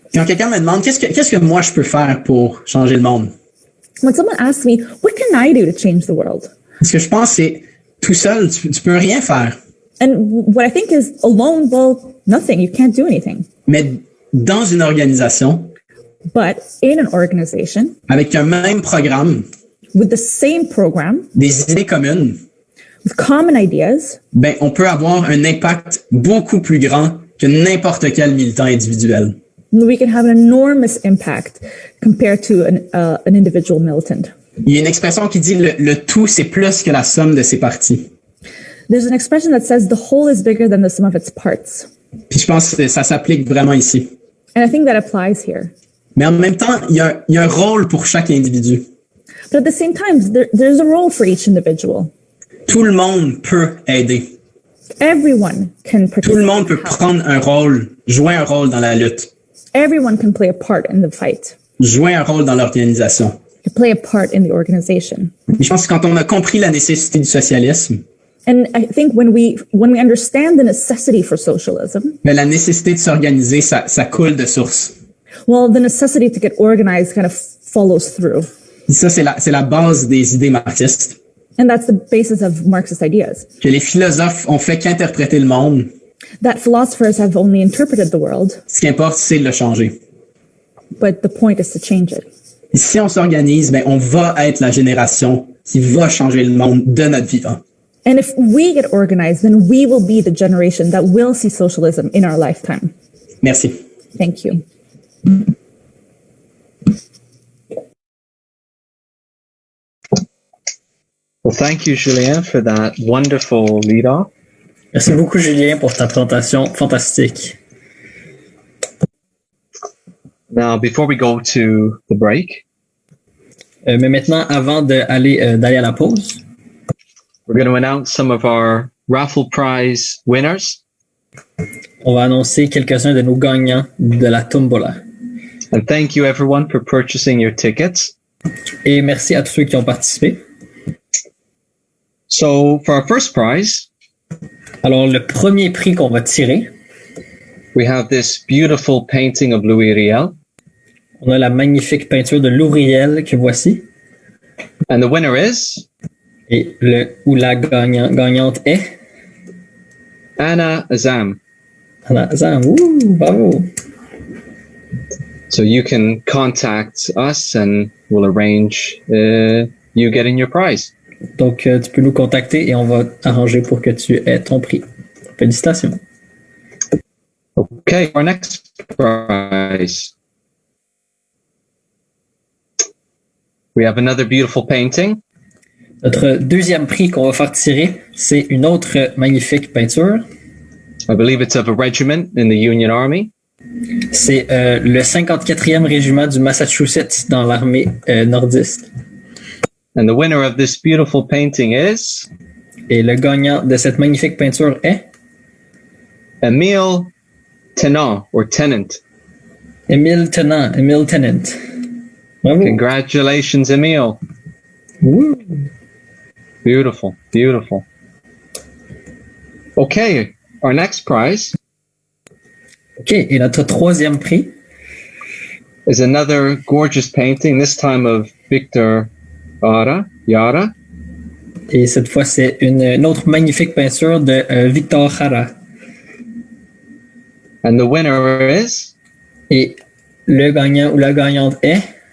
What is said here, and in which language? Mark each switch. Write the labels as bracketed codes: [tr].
[fr] Quand quelqu'un me demande qu'est-ce que moi je peux faire pour changer le monde, [en] When someone asks me, what can I do to change the world? [fr] ce que je pense c'est tout seul tu peux rien faire. [en] And what I think is alone, well, nothing. You can't do anything. [fr] Mais dans une organisation [en] But in an organization [fr] avec un même programme, [en] with the same program, [fr] des idées communes, [en] with common ideas, [fr] ben on peut avoir un impact beaucoup plus grand que n'importe quel militant individuel. [en] we can have an enormous impact compared to an individual militant. [fr] Il y a une expression qui dit le tout c'est plus que la somme de ses parties. [en] There's an expression that says the whole is bigger than the sum of its parts. [fr] Puis je pense que ça s'applique vraiment ici. [en] And I think that applies here. [fr] Mais en même temps, il y a un rôle pour chaque individu. [en] But at the same time, there's a role for each individual. [fr] Tout le monde peut aider. [en] Everyone can participate. [fr] Tout le monde peut prendre un rôle, jouer un rôle dans la lutte, [en] Everyone can play a part in the fight, [fr] jouer un rôle dans l'organisation. [en] can play a part in the organization. [fr] Mais je pense que quand on a compris la nécessité du socialisme, [en] And I think when we understand the necessity for socialism, [fr] mais la nécessité de s'organiser, ça coule de source. [en] well, the necessity to get organized kind of follows through. [fr] Et ça, c'est la base des idées marxistes. [en] And that's the basis of Marxist ideas. [fr] Que les philosophes ont fait qu'interpréter le monde. [en] That philosophers have only interpreted the world, [fr] Ce qui importe, c'est de le changer. [en] but the point is to change it. [fr] Et si on s'organise, ben, on va être la génération qui va changer le monde de notre vivant. [en] And if we get organized, then we will be the generation that will see socialism in our lifetime. [fr] Merci. [en] Thank you. Well, thank you, Julien, for that wonderful lead-off. [fr] Merci beaucoup, Julien, pour ta présentation fantastique. [en] Now, before we go to the break, [fr] Mais maintenant, avant d'aller à la pause, [en] we're going to announce some of our raffle prize winners. [fr] on va annoncer quelques-uns de nos gagnants de la tombola. [en] And thank you, everyone, for purchasing your tickets. [fr] Et merci à tous ceux qui ont participé. [en] So, for our first prize, [fr] Alors, le premier prix qu'on va tirer, [en] we have this beautiful painting of Louis Riel. [fr] on a la magnifique peinture de l'ouvrière que voici. [en] And the winner is [fr] Et la gagnante est [en] Anna Azam. [fr] Anna Azam. Ouh, bravo. [en] So you can contact us and we'll arrange you getting your prize. [fr] Donc, tu peux nous contacter et on va arranger pour que tu aies ton prix. Félicitations. [en] Okay, our next prize. We have another beautiful painting. [fr] Notre deuxième prix qu'on va faire tirer, c'est une autre magnifique peinture. [en] I believe it's of a regiment in the Union Army. [fr] C'est le 54e régiment du Massachusetts dans l'armée nordiste. [en] And the winner of this beautiful painting is Et le gagnant de cette magnifique peinture est Emile Tennant, or Tennant. [fr] Émile Tennant. Bravo. [en] Congratulations, Emile. Woo. Beautiful, beautiful. Okay, our next prize [fr] OK, et notre troisième prix, [en] is another gorgeous painting, this time of Victor Yara. [fr] et cette fois, c'est une autre magnifique peinture de Victor Jara. [en] And the winner is [fr] Et le gagnant ou la gagnante est